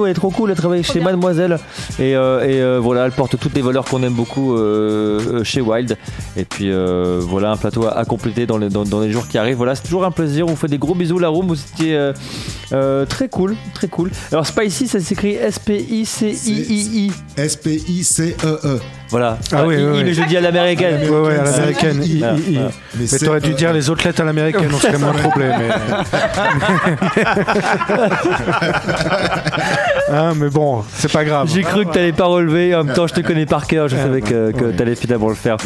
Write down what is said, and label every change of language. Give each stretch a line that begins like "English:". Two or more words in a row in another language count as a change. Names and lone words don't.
French: Elle est trop cool. Elle travaille chez Mademoiselle et voilà, elle porte toutes les valeurs qu'on aime beaucoup chez Wild. Et puis voilà, un plateau à compléter dans les jours qui arrivent. Voilà, c'est toujours un plaisir. On vous fait des gros bisous. La room, vous étiez très cool, très cool. Alors Spicy, ça s'écrit S-P-I-C-I-I-I. S-P-I-C-E-E. Voilà. Ah oui, mais je dis à l'américaine. Ouais, à l'américaine. Mais t'aurais dû dire les autres lettres à l'américaine, on serait moins troublé. Mais bon, c'est pas grave. J'ai cru que t'allais pas relever. En même temps, je te connais par cœur. Je savais que t'allais finalement le faire.